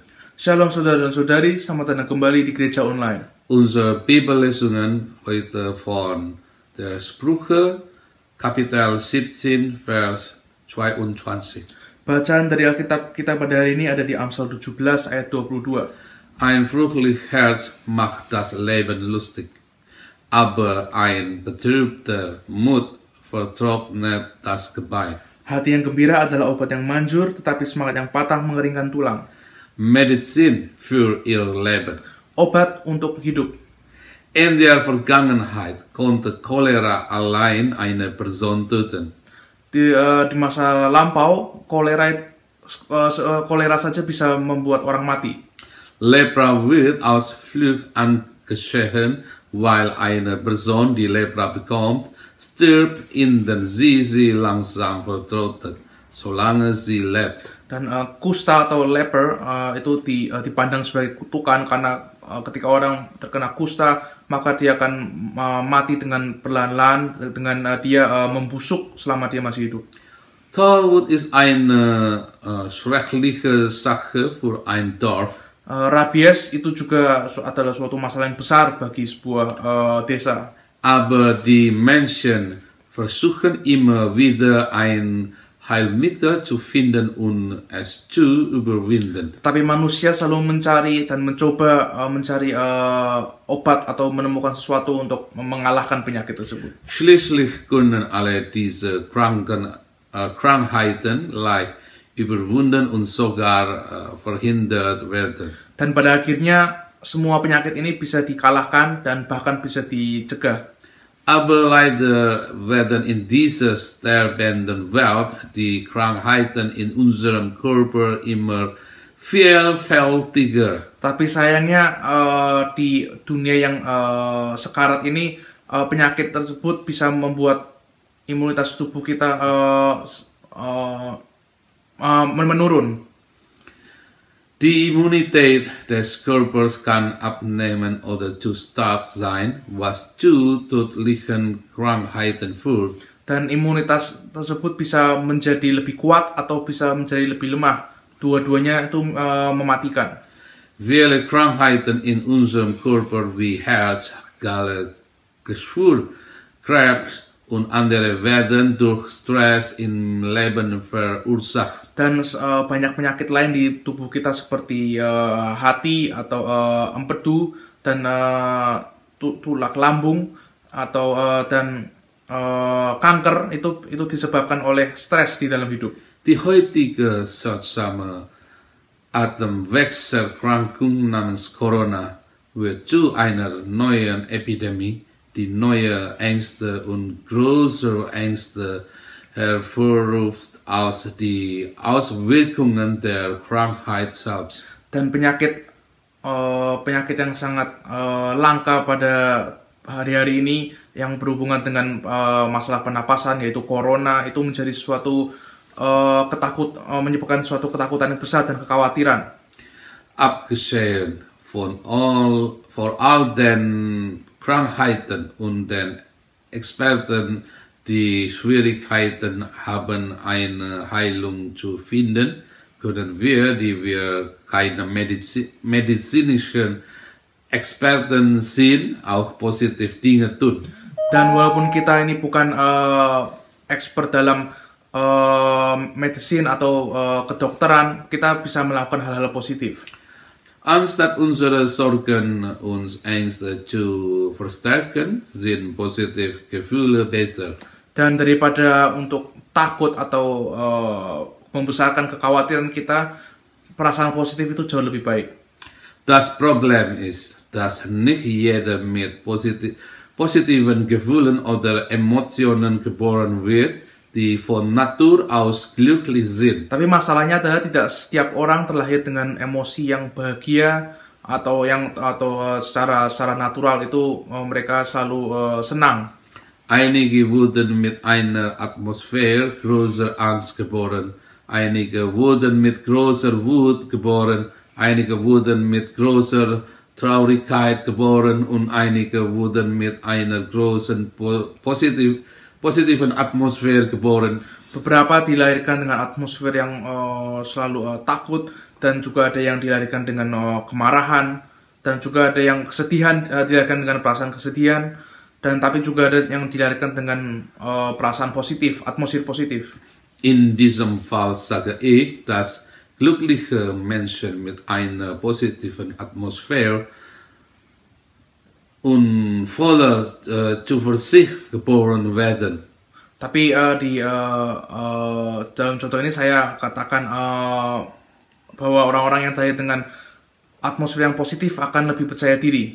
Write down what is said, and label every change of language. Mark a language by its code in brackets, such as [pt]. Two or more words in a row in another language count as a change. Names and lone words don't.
[id] Shalom saudara dan saudari, selamat datang kembali di gereja online. [de] Unsere Bibellesungen heute von der Sprüche, Kapitel 17, Vers 22. [id] Bacaan dari Alkitab kita pada hari ini ada di Amsal 17 ayat 22. [de] Ein fröhliches Herz macht das Leben lustig, aber ein betrübter Mut vertrocknet das Gebein. [id] Hati yang gembira adalah obat yang manjur, tetapi semangat yang patah mengeringkan tulang. [de] Medizin für ihr Leben. [id] Obat untuk hidup. [de] In der Vergangenheit konnte Cholera allein eine Person töten. [id] Di masa lampau, kolera saja bisa membuat orang mati. [de] Lepra wird aus Flucht angeschehen, weil eine Person, die Lepra bekommt, stirbt, indem sie langsam vertrocknet, solange sie lebt. [id] Dan kusta atau leper itu dipandang sebagai kutukan karena ketika orang terkena kusta maka dia akan mati dengan perlahan-lahan dengan dia membusuk selama dia masih hidup. [de] Tollwut ist eine schreckliche Sache für ein Dorf. [id] Rabies itu juga adalah suatu masalah yang besar bagi sebuah desa. [de] Aber die Menschen versuchen immer wieder ein Heilmittel zu finden und es zu überwinden. [id] Tapi manusia selalu mencari dan mencoba mencari obat atau menemukan sesuatu untuk mengalahkan penyakit tersebut. [de] Schließlich können alle diese Krankheiten leicht überwunden und sogar verhindert werden. [id] Dan pada akhirnya semua penyakit ini bisa dikalahkan dan bahkan bisa dicegah. [de] Aber leider werden in dieser sterbenden Welt die Krankheiten in unserem Körper immer vielfältiger. [id] Tapi sayangnya di dunia yang sekarat ini penyakit tersebut bisa membuat imunitas tubuh kita menurun. [de] Die Immunität des Körpers kann abnehmen oder zu stark sein, was zu tödlichen Krankheiten führt. [id] Dan imunitas tersebut bisa menjadi lebih kuat atau bisa menjadi lebih lemah. Dua-duanya itu mematikan. [de] Viele Krankheiten in unserem Körper wie Herz, Galle, Geschwür, Krebs und andere werden durch Stress im Leben verursacht. [id] Dan banyak penyakit lain di tubuh kita seperti hati atau empedu dan tulang lambung atau dan kanker itu disebabkan oleh stres di dalam hidup. [de] Die heutige seltsame Atemwegserkrankung namens Corona wird zu einer neuen Epidemie, die neue Ängste und größere Ängste hervorruft als die Auswirkungen der Krankheit selbst. [id] Dan penyakit yang sangat langka pada hari-hari ini yang berhubungan dengan masalah pernapasan yaitu corona itu menjadi suatu menyebabkan suatu ketakutan yang besar dan kekhawatiran. [de] Abgesehen von all den Krankheiten und den Experten, die Schwierigkeiten haben, eine Heilung zu finden, können wir, die wir keine medizinischen Experten sind, auch positiv Dinge tun. [id] Dan walaupun kita ini bukan expert dalam medicine atau kedokteran, kita bisa melakukan hal-hal positif. [de] Anstatt unsere Sorgen und Ängste zu verstärken, sind positive Gefühle besser. [id] Dan daripada untuk takut atau membesarkan kekhawatiran kita, perasaan positif itu jauh lebih baik. [de] Das Problem ist, dass nicht jeder mit positiven Gefühlen oder Emotionen geboren wird, die von Natur aus glücklich sind. [id] Tapi masalahnya adalah tidak setiap orang terlahir dengan emosi yang bahagia atau secara natural itu mereka selalu senang. [de] Einige wurden mit einer Atmosphäre großer Angst geboren, einige wurden mit großer Wut geboren, einige wurden mit großer Traurigkeit geboren und einige wurden mit einer großen positiven Atmosphäre geboren. [id] Beberapa dilahirkan dengan atmosfer yang selalu takut, dan juga ada yang dilahirkan dengan kemarahan, dan juga ada yang kesedihan, dilahirkan dengan perasaan kesedihan, dan tapi juga ada yang dilahirkan dengan perasaan positif, atmosfer positif. [de] In diesem Fall sage ich, dass glückliche Menschen mit einer positiven Atmosphäre und voller Zuversicht geboren werden. [id] Tapi di dalam contoh ini saya katakan bahwa orang-orang yang lahir dengan atmosfer yang positif akan lebih percaya diri.